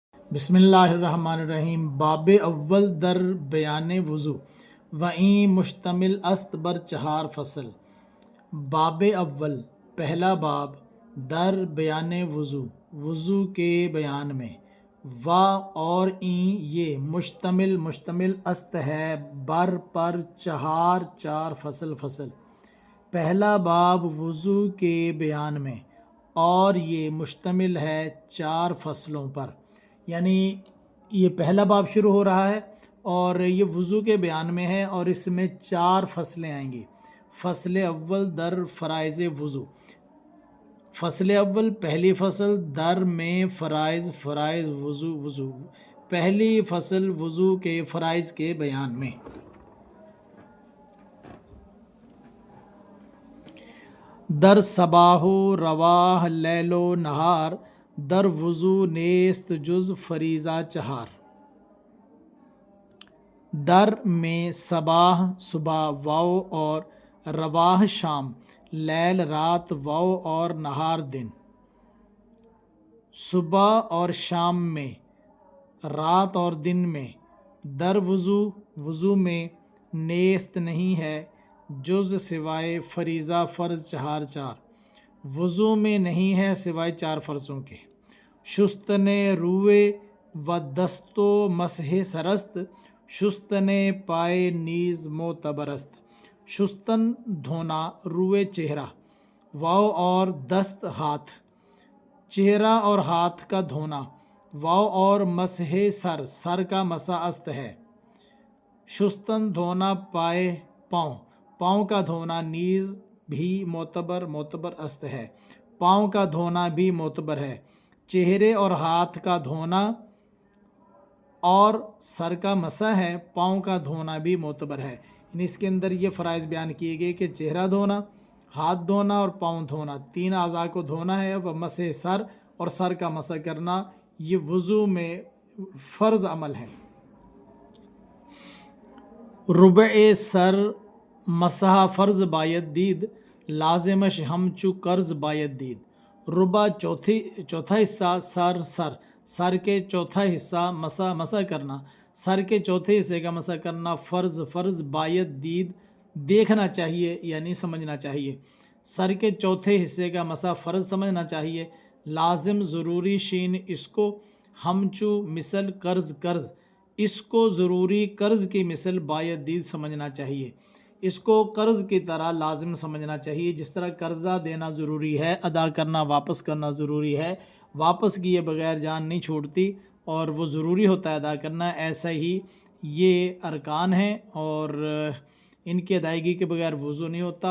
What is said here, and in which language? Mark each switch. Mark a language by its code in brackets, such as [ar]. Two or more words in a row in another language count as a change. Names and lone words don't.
[ar] بسم اللہ الرحمن الرحیم۔ [fa] باب اول در بیان وضو وہیں مشتمل است بر چہار فصل۔ باب اول [ur] پہلا باب [fa] در بیان وضو [ur] وضو کے بیان میں، [fa] و اور این یہ مشتمل است ہے بر پر چار فصل۔ [ur] پہلا باب وضو کے بیان میں اور یہ مشتمل ہے 4 فصلوں پر، یعنی یہ پہلا باب شروع ہو رہا ہے اور یہ وضو کے بیان میں ہے اور اس میں 4 فصلیں آئیں گی۔ [fa] فصل اول در فرائض وضو، فصل اول [ur] پہلی فصل در میں فرائض وضو پہلی فصل وضو کے فرائض کے بیان میں۔ [fa] در صباح و رواح لیل و نہار در وضو نیست جز فریضہ چہار۔ [ur] در میں صباح صبح واو اور رواح شام، لیل رات واو اور نہار دن۔ صبح اور شام میں، رات اور دن میں، در وضو میں نیست نہیں ہے جز سوائے فریضہ فرض چار وضو میں نہیں ہے سوائے 4 فرضوں کے۔ [fa] شستن روئے و دست و مسح سرست، شستن پائے نیز معتبرست۔ [ur] شستن دھونا، روئے چہرہ، واو اور دست ہاتھ، چہرہ اور ہاتھ کا دھونا، واو اور مسح سر کا مسح است ہے۔ شستن دھونا پائے پاؤں کا دھونا، نیز بھی معتبر است ہے، پاؤں کا دھونا بھی معتبر ہے۔ چہرے اور ہاتھ کا دھونا اور سر کا مسح ہے، پاؤں کا دھونا بھی معتبر ہے۔ یعنی اس کے اندر یہ فرائض بیان کیے گئے کہ چہرہ دھونا، ہاتھ دھونا اور پاؤں دھونا، 3 اعضاء کو دھونا ہے۔ وہ مسح سر اور سر کا مسح کرنا یہ وضو میں فرض عمل ہے۔ [fa] ربع سر مسح فرض باید دید، لازمش ہمچو قرض باید دید۔ [ur] ربع چوتھا حصہ سر کے چوتھا حصہ مسح کرنا، سر کے چوتھے حصے کا مسح کرنا [fa] فرض باید دید [ur] دیکھنا چاہیے یعنی سمجھنا چاہیے۔ سر کے چوتھے حصے کا مسح فرض سمجھنا چاہیے۔ لازم ضروری شین اس کو، ہمچو مثل قرض اس کو ضروری قرض کی مثل [fa] باید دید [ur] سمجھنا چاہیے۔ اس کو قرض کی طرح لازم سمجھنا چاہیے، جس طرح قرضہ دینا ضروری ہے، ادا کرنا واپس کرنا ضروری ہے، واپس کیے بغیر جان نہیں چھوڑتی اور وہ ضروری ہوتا ہے ادا کرنا، ایسا ہی یہ ارکان ہیں اور ان کی ادائیگی کے بغیر وضو نہیں ہوتا۔